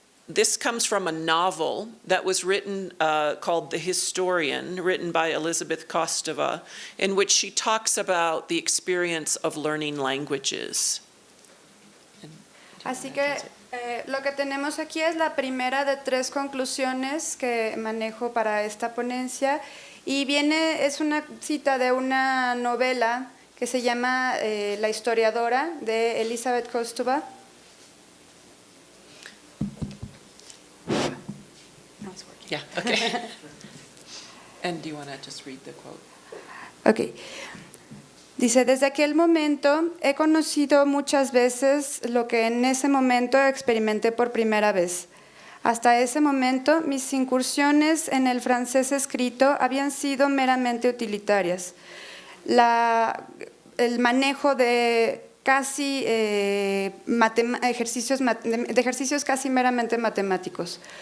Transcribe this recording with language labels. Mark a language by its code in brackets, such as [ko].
[en] This comes from a novel that was written called The Historian, written by Elizabeth Kostova, in which she talks about the experience of learning languages. [es] Así que lo que tenemos aquí es la primera de tres conclusiones que manejo para esta ponencia y es una cita de una novela que se llama La historiadora de Elizabeth Kostova. [en] Yeah, okay. And do you want to just read the quote? Okay. [es] Dice, desde aquel momento he conocido muchas veces lo que en ese momento experimenté por primera vez. Hasta ese momento, mis incursiones en el francés escrito habían sido meramente utilitarias. El manejo de casi ejercicios casi meramente matemáticos.